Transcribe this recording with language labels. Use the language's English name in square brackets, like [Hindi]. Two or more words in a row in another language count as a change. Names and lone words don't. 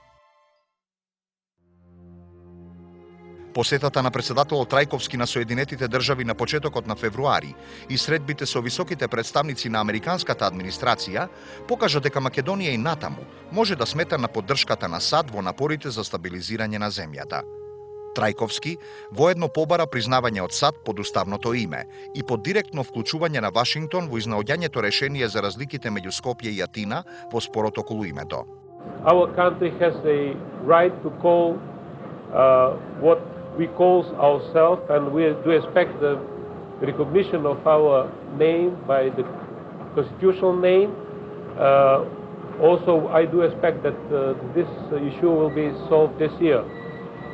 [Macedonian] Посетата на председателот Трајковски на Соединетите држави на почетокот на февруари и средбите со високите представници на американската администрација покажа дека Македонија и натаму може да смета на поддршката на САД во напорите за стабилизирање на земјата. Трајковски воедно побара признавање од САД под уставното име и под директно вклучување на Вашингтон во изнаоѓањето решение за разликите меѓу Скопје и Атина во спорот околу името. [English] Our country has the right to call what we call ourselves, and we do expect the recognition of our name by the constitutional name. Also, I do expect that this issue will be solved this year.